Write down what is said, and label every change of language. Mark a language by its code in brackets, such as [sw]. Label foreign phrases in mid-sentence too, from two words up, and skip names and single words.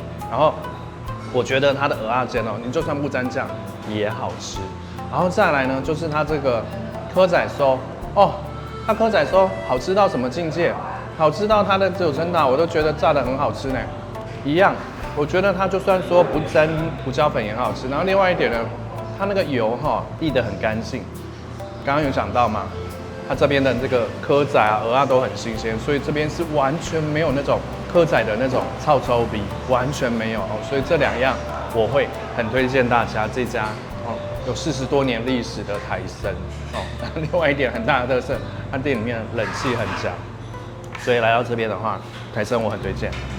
[zh] 然後我覺得它的蚵仔煎你就算不沾醬也好吃。然後再來呢，就是它這個蚵仔酥它蚵仔酥好吃到什麼境界？好吃到它的九层塔我都覺得炸得很好吃呢。一樣，我覺得它就算說不沾胡椒粉也很好吃。然後另外一點呢，它那個油燴得很乾淨。剛剛有講到嘛，它這邊的這個蚵仔啊、蚵仔都很新鮮，所以這邊是完全沒有那種蚵仔的那種臭臭味，完全沒有所以這2樣我會很推薦大家這家有40多年歷史的台生另外一點很大的特色，它店裡面冷氣很強，所以來到這邊的話，台生我很推薦。